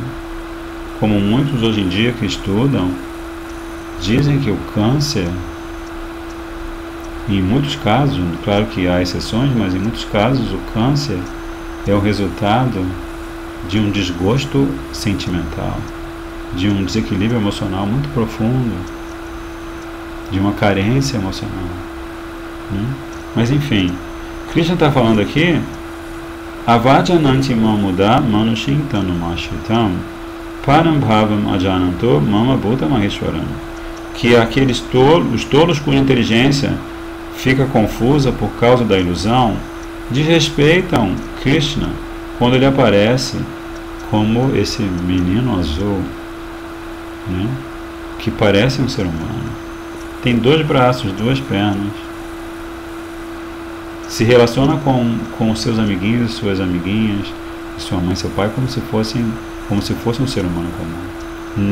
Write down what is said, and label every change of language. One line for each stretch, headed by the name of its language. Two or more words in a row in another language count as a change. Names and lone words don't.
Portuguese: Como muitos hoje em dia que estudam dizem que o câncer, em muitos casos, claro que há exceções, mas em muitos casos o câncer é o resultado de um desgosto sentimental, de um desequilíbrio emocional muito profundo, de uma carência emocional, né? Mas enfim, Krishna está falando aqui,
Sanskrit: अवजानन्ति मां मूढा मानुषीं तनुमाश्रितम् परं भावमजानन्तो मम भूतमहेश्वरम्,
Portuguese: que aqueles os tolos cuja inteligência fica confusa por causa da ilusão desrespeitam Krishna quando ele aparece como esse menino azul, né? Que parece um ser humano, tem 2 braços, 2 pernas, se relaciona com os seus amiguinhos e suas amiguinhas, sua mãe e seu pai, como se fosse um ser humano comum.